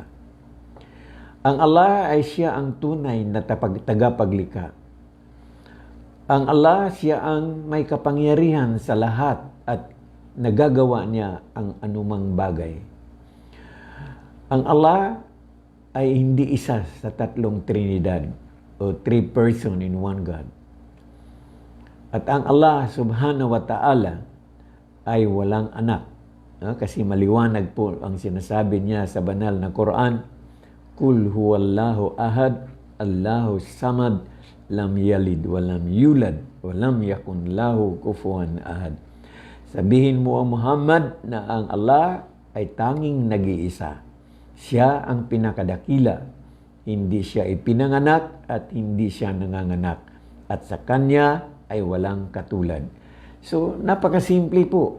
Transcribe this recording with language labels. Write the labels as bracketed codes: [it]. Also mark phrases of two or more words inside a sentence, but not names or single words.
[tl] Ang Allah ay siya ang tunay na tagapaglikha. Ang Allah, siya ang may kapangyarihan sa lahat at nagagawa niya ang anumang bagay. Ang Allah ay hindi isa sa tatlong Trinidad o [en] three person in one God. [tl] At ang Allah [ar] سبحانه وتعالى [tl] ay walang anak. Kasi maliwanag po ang sinasabi niya sa banal na Quran, [ar] قل هو الله أحد الله الصمد لم يلد ولم يولد ولم يكن له كفوا أحد. [tl] Sabihin mo, Muhammad, na ang Allah ay tanging nag-iisa. Siya ang pinakadakila. Hindi siya ipinanganak at hindi siya nanganganak. At sa kanya ay walang katulad. So, napakasimple po.